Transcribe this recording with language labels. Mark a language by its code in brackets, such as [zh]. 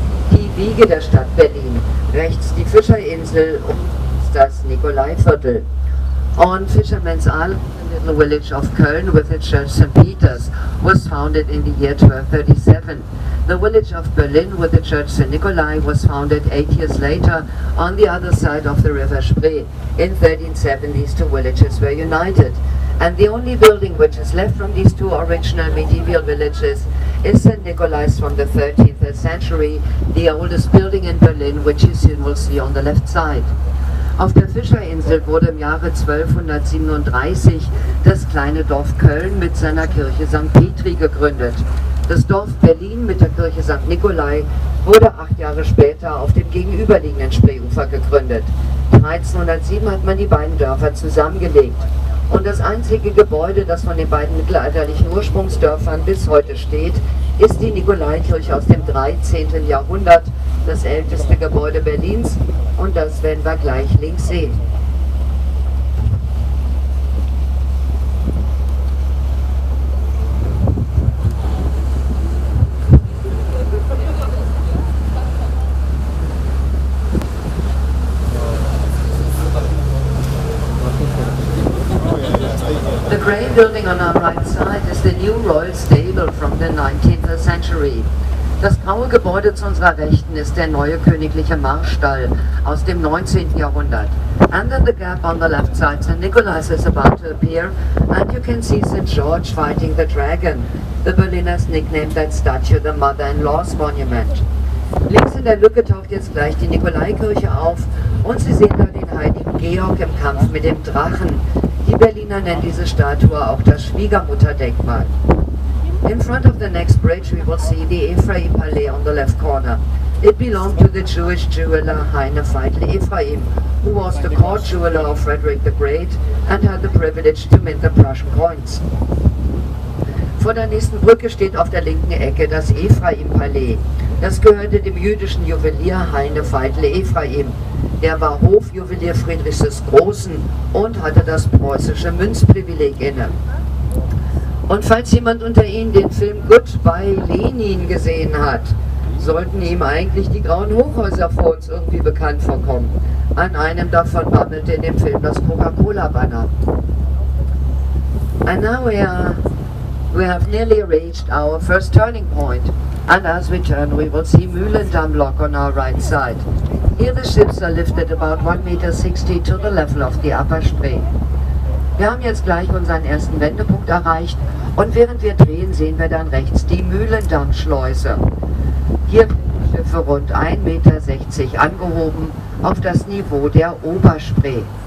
[de] Die Wiege der Stadt Berlin. Rechts die Fischerinsel und das Nikolaiviertel. [en] On Fisherman's Island, the little village of Köln with its church St. Peter's was founded in the year 1237. The village of Berlin with the church St. Nikolai was founded 8 years later on the other side of the river Spree. In 1370 these two villages were united. And the only building which is left from these two original medieval villages is St. Nikolai's from the 13th century, the oldest building in Berlin, which you soon will see on the left side. [de] Auf der Fischerinsel wurde im Jahre 1237 das kleine Dorf Köln mit seiner Kirche St. Petri gegründet. Das Dorf Berlin mit der Kirche St. Nikolai wurde 8 Jahre später auf dem gegenüberliegenden Spreeufer gegründet. 1307 hat man die beiden Dörfer zusammengelegt. Und das einzige Gebäude, das von den beiden mittelalterlichen Ursprungsdörfern bis heute steht, ist die Nikolaikirche aus dem 13. Jahrhundert, das älteste Gebäude Berlins, und das werden wir gleich links sehen. [en] The grey building on our right side is the new royal stable from the 19th century. [de] Das graue Gebäude zu unserer Rechten ist der neue königliche Marstall aus dem 19. Jahrhundert. [en] And in the gap on the left side, St. Nicholas is about to appear, and you can see St. George fighting the dragon. The Berliners nicknamed that statue the Mother-in-Law's Monument. [de] Links in der Lücke taucht jetzt gleich die Nikolaikirche auf und Sie sehen da den heiligen Georg im Kampf mit dem Drachen. Die Berliner nennen diese Statue auch das Schwiegermutterdenkmal. [en] In front of the next bridge we will see the Ephraim Palais on the left corner. It belonged to the Jewish jeweler Heine Feitel Ephraim, who was the court jeweler of Frederick the Great and had the privilege to mint the Prussian coins. [de] Vor der nächsten Brücke steht auf der linken Ecke das Ephraim-Palais. Das gehörte dem jüdischen Juwelier Heine Feitel Ephraim. Der war Hofjuwelier Friedrichs des Großen und hatte das preußische Münzprivileg inne. Und falls jemand unter Ihnen den Film Goodbye Lenin gesehen hat, sollten ihm eigentlich die grauen Hochhäuser vor uns irgendwie bekannt vorkommen. An einem davon wanderte in dem Film das Coca-Cola-Banner. [en] And now we have nearly reached our first turning point. And as we turn, we will see Mühlendamm Lock on our right side. Here the ships are lifted about 1,60 meter to the level of the upper Spree. [de] Wir haben jetzt gleich unseren ersten Wendepunkt erreicht und während wir drehen, sehen wir dann rechts die Mühlendammschleuse. Hier werden die Schiffe rund 1,60 Meter angehoben auf das Niveau der Oberspree.